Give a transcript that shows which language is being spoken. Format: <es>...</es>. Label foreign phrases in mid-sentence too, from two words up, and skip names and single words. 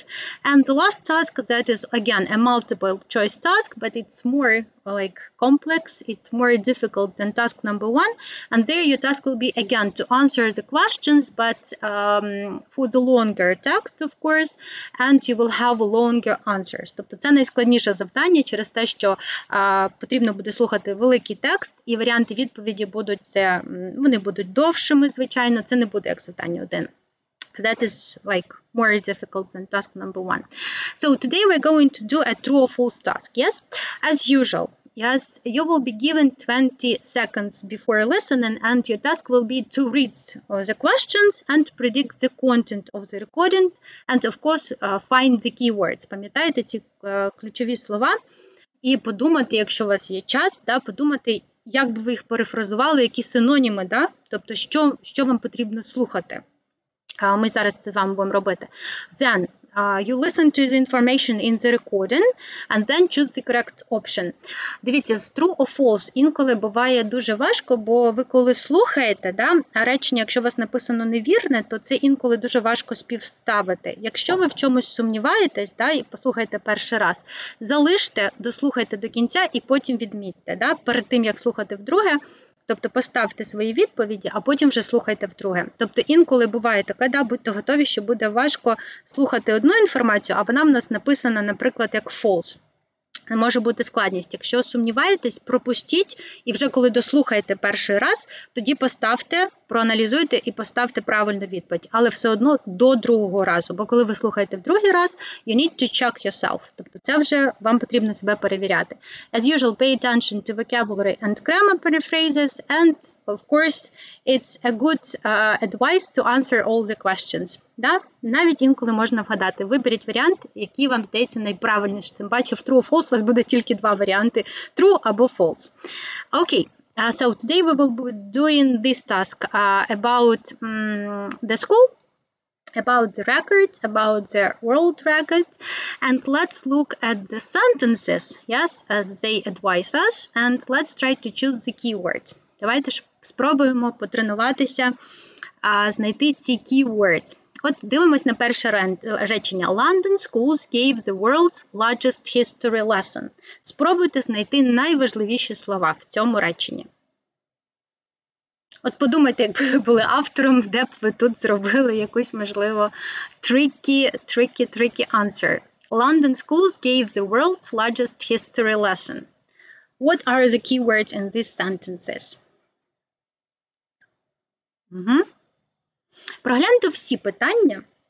<en>And the last task, that is again a multiple choice task, but it's more like complex, it's more difficult than task number 1. And there your task will be again to answer the questions, but for the longer text, of course, and you will have longer answers.</en> <uk>Тобто це найскладніше завдання через те, що потрібно буде слухати великий текст, і варіанти відповіді будуть, вони будуть довшими, звичайно, це не буде як завдання 1.</uk> <en>That is like more difficult than task number 1. So today we're going to do a true or false task, yes? As usual, yes, you will be given 20 seconds before listening, and your task will be to read the questions and predict the content of the recording, and of course find the keywords.</en> <uk>Пам'ятаєте ці ключові слова? І подумати, якщо у вас є час, да, подумати, як би ви їх перефразували, які синоніми, да? Тобто, що вам потрібно слухати. Ми зараз це з вами будемо робити.</uk> <en>Then you listen to the information in the recording and then choose the correct option.</en> <uk>Дивіться, з</uk> <en>true or false</en> <uk>інколи буває дуже важко, бо ви коли слухаєте, да, а речення, якщо у вас написано невірне, то це інколи дуже важко співставити. Якщо ви в чомусь сумніваєтесь, да, і послухаєте перший раз, залиште, дослухайте до кінця і потім відмітьте. Да, перед тим, як слухати вдруге, тобто поставте свої відповіді, а потім вже слухайте вдруге. Тобто інколи буває таке, да, будьте готові, що буде важко слухати одну інформацію, а вона в нас написана, наприклад, як false. Може бути складність. Якщо сумніваєтесь, пропустіть, і вже коли дослухаєте перший раз, тоді поставте, проаналізуйте і поставте правильну відповідь. Але все одно до другого разу, бо коли ви слухаєте в другий раз,</uk> <en>you need to check yourself.</en> <uk>Тобто це вже вам потрібно себе перевіряти.</uk> <en>As usual, pay attention to vocabulary and grammar paraphrases, and, of course, it's a good advice to answer all the questions.</en> <uk>Да? Навіть інколи можна вгадати. Виберіть варіант, який вам здається найправильнішим. Тим паче в</uk> <en>true or false</en> <uk>у вас буде тільки 2 варіанти. True або false.</uk> <en>Okay, so today we will be doing this task about the school, about the record, about the world record. And let's look at the sentences, yes, as they advise us. And let's try to choose the keywords.</en> <uk>Давайте ж спробуємо потренуватися, знайти ці keywords. От дивимось на перше речення.</uk> <en>London schools gave the world's largest history lesson.</en> <uk>Спробуйте знайти найважливіші слова в цьому реченні. От подумайте, якби ви були автором, де б ви тут зробили якусь, можливо,</uk> <en>tricky answer. London schools gave the world's largest history lesson. What are the keywords in these sentences?</en> <uk>Прогляньте всі питання.</uk>